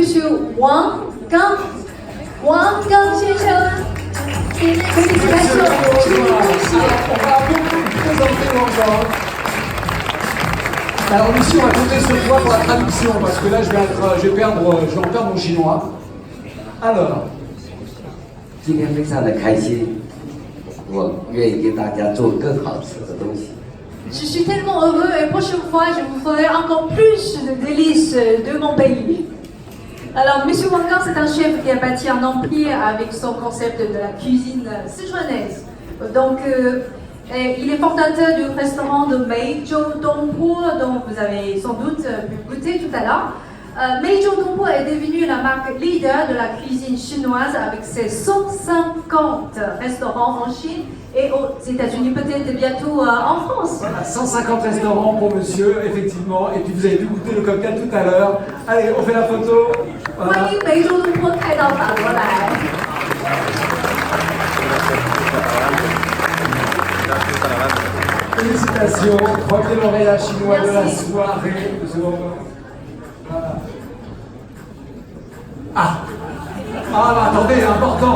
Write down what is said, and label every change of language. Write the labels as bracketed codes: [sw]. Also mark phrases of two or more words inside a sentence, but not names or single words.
[fr] Wang Gang. Wang Gang 先生，félicitations. on va beaucoup présenter Wang. Alors Lucie, on va compter sur toi pour la traduction, parce que là je vais en perdre mon chinois. Alors, [zh] 今天非常的开心，我愿意给大家做更好吃的东西。 [fr] Je suis tellement heureux et prochaine fois, je vous ferai encore plus de délices de mon pays. Alors, M. Wang Gang, c'est un chef qui a bâti un empire avec son concept de la cuisine sichuanaise. Donc, il est fondateur du restaurant de Meizhou Dongpo, dont vous avez sans doute pu goûter tout à l'heure. Meizhou Dongpo est devenu la marque leader de la cuisine chinoise avec ses 150 restaurants en Chine et aux États-Unis, peut-être bientôt en France. voilà, 150 restaurants pour monsieur, effectivement. Et puis vous avez pu goûter le cocktail tout à l'heure. Allez, on fait la photo. Voilà. [zh] 欢迎梅州东坡开到法国来。 [fr] Félicitations, premier lauréat chinois de la Merci. soirée. Voilà. Ah, bah, attendez, important.